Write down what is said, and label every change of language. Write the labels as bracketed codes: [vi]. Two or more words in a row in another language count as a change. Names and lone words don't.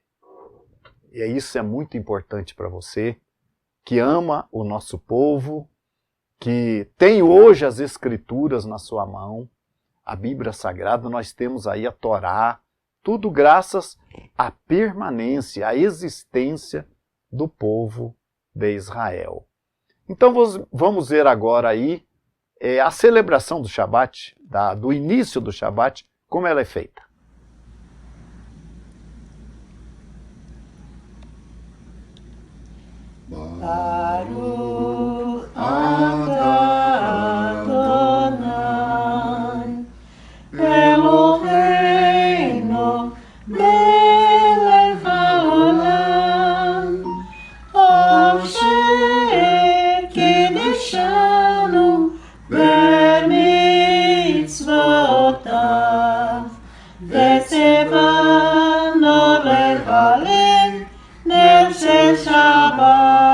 [pt] E isso é muito importante para você, que ama o nosso povo, que tem hoje as Escrituras na sua mão, a Bíblia Sagrada, nós temos aí a Torá, tudo graças à permanência, à existência do povo de Israel. Então vamos ver agora aí a celebração do Shabat, do início do Shabat, como ela é feita. [he] ברוך אתה אדוני אלוהינו מלך העולם אשר קידשנו במצוותיו וציוונו להלל נר של שבת.